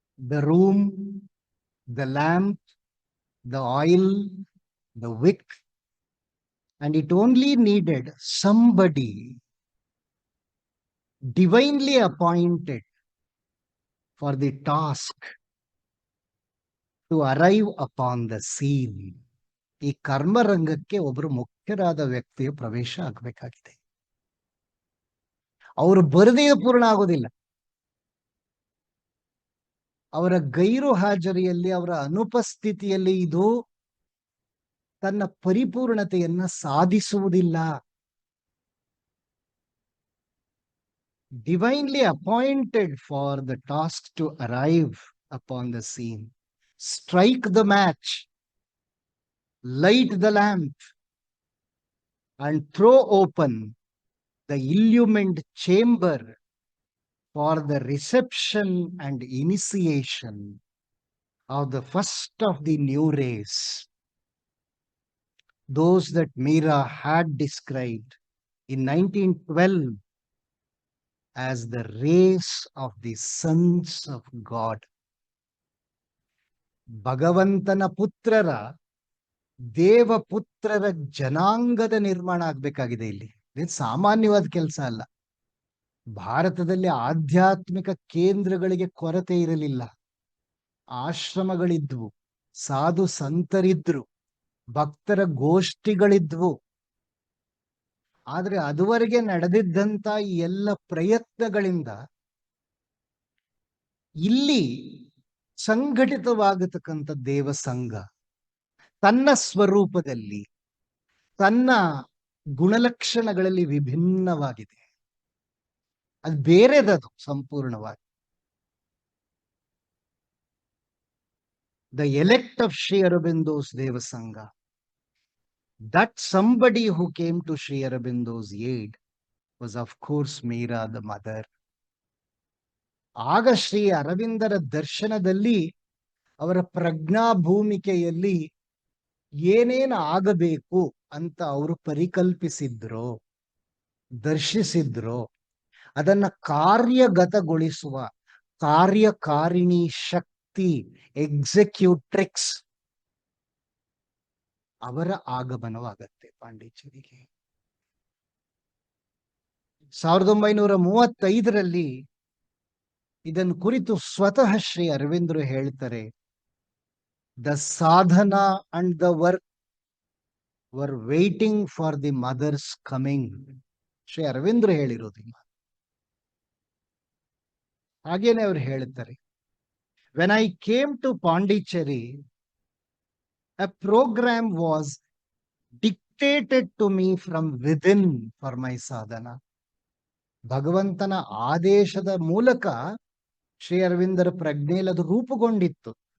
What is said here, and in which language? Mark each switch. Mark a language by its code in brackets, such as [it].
[en] The room, the lamp, the oil, the wick, and it only needed somebody divinely appointed for the task to arrive upon the scene. [kn] ಈ ಕರ್ಮರಂಗಕ್ಕೆ ಒಬ್ಬರು ಮುಖ್ಯರಾದ ವ್ಯಕ್ತಿಯ ಪ್ರವೇಶ ಆಗಬೇಕಾಗಿದೆ. ಅವರು ಬರದೇ ಪೂರ್ಣ ಆಗೋದಿಲ್ಲ. ಅವರ ಗೈರು ಹಾಜರಿಯಲ್ಲಿ, ಅವರ ಅನುಪಸ್ಥಿತಿಯಲ್ಲಿ ಇದು ತನ್ನ ಪರಿಪೂರ್ಣತೆಯನ್ನ ಸಾಧಿಸುವುದಿಲ್ಲ. [en] Divinely appointed for the task to arrive upon the scene. Strike the match, light the lamp, and throw open the illumined chamber for the reception and initiation of the first of the new race. Those that Meera had described in 1912 as the race of the sons of God. [kn] ಭಗವಂತನ ಪುತ್ರರ, ದೇವಪುತ್ರರ ಜನಾಂಗದ ನಿರ್ಮಾಣ ಆಗ್ಬೇಕಾಗಿದೆ. ಇಲ್ಲಿ ಇದು ಸಾಮಾನ್ಯವಾದ ಕೆಲಸ ಅಲ್ಲ. ಭಾರತದಲ್ಲಿ ಆಧ್ಯಾತ್ಮಿಕ ಕೇಂದ್ರಗಳಿಗೆ ಕೊರತೆ ಇರಲಿಲ್ಲ. ಆಶ್ರಮಗಳಿದ್ವು, ಸಾಧು ಸಂತರಿದ್ರು, ಭಕ್ತರ ಗೋಷ್ಠಿಗಳಿದ್ವು. ಆದ್ರೆ ಅದುವರೆಗೆ ನಡೆದಿದ್ದಂತ ಈ ಎಲ್ಲ ಪ್ರಯತ್ನಗಳಿಂದ ಇಲ್ಲಿ ಸಂಘಟಿತವಾಗತಕ್ಕಂಥ ದೇವಸಂಘ ತನ್ನ ಸ್ವರೂಪದಲ್ಲಿ, ತನ್ನ ಗುಣಲಕ್ಷಣಗಳಲ್ಲಿ ವಿಭಿನ್ನವಾಗಿದೆ. ಅದು ಬೇರೆದದು ಸಂಪೂರ್ಣವಾಗಿ. [en] The elect of Sri Aurobindo's Devasangha, that somebody who came to Sri Aurobindo's aid was of course Meera the mother. [kn] ಆಗ ಶ್ರೀ ಅರವಿಂದರ ದರ್ಶನದಲ್ಲಿ, ಅವರ ಪ್ರಜ್ಞಾ ಭೂಮಿಕೆಯಲ್ಲಿ ಏನೇನು ಆಗಬೇಕು ಅಂತ ಅವರು ಪರಿಕಲ್ಪಿಸಿದ್ರೋ, ದರ್ಶಿಸಿದ್ರೋ ಅದನ್ನ ಕಾರ್ಯಗತಗೊಳಿಸುವ ಕಾರ್ಯಕಾರಿಣಿ ಶಕ್ತಿ, ಎಕ್ಸಿಕ್ಯೂಟ್ರಿಕ್ಸ್, ಅವರ ಆಗಮನವಾಗತ್ತೆ ಪಾಂಡಿಚೇರಿಗೆ. 1935ರಲ್ಲಿ ಇದನ್ನು ಕುರಿತು ಸ್ವತಃ ಶ್ರೀ ಅರವಿಂದರು ಹೇಳ್ತಾರೆ, [en] The sadhana and the work were waiting for the Mother's coming. [kn] Shri ಅರವಿಂದರು ಹೇಳಿರೋದಿಲ್ಲ. ಹಾಗೇನೆ ಅವರು ಹೇಳುತ್ತಾರೆ, [en] when I came to Pondicherry, a program was dictated to me from within for my sadhana. [kn] ಭಗವಂತನ ಆದೇಶದ ಮೂಲಕ ಶ್ರೀ ಅರವಿಂದರ ಪ್ರಜ್ಞೆಯಲ್ಲಿ ಅದು ರೂಪುಗೊಂಡಿತ್ತು.